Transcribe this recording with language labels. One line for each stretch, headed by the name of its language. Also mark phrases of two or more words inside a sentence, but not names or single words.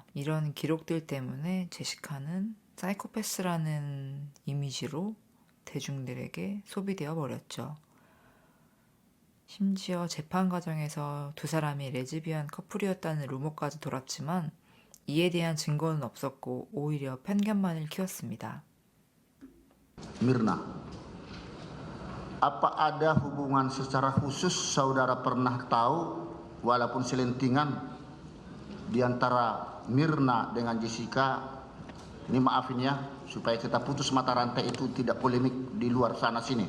Korean: 이런 기록들 때문에 제시카는 사이코패스라는 이미지로 대중들에게 소비되어 버렸죠. 심지어 재판 과정에서 두 사람이 레즈비언 커플이었다는 루머까지 돌았지만 이에 대한 증거는 없었고 오히려 편견만을 키웠습니다.
Indonesian: Mirna, apa ada hubungan secara khusus saudara pernah tahu walaupun selentingan di antara Mirna dengan Jessica? Ini maafin ya supaya kita putus mata rantai itu tidak polemik di luar sana sini.